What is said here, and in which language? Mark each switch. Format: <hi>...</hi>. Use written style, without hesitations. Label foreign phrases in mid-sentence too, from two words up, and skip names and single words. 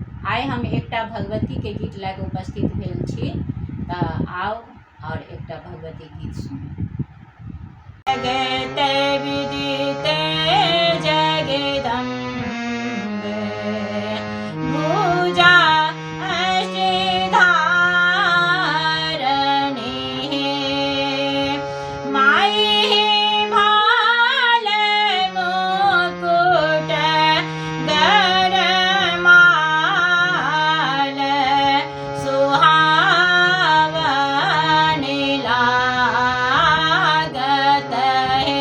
<mai>आइ हम एकटा भगवती के गीत लए कऽ उपस्थित भेल छी, तऽ आउ और एकटा भगवती गीत सुनी।</mai> <sa>जगते विदिते जगदम्बे भुजा अष्टधारणी</sa> <mai>माई भाल मुकुट गरमाल सुहावनी लागत है।</mai>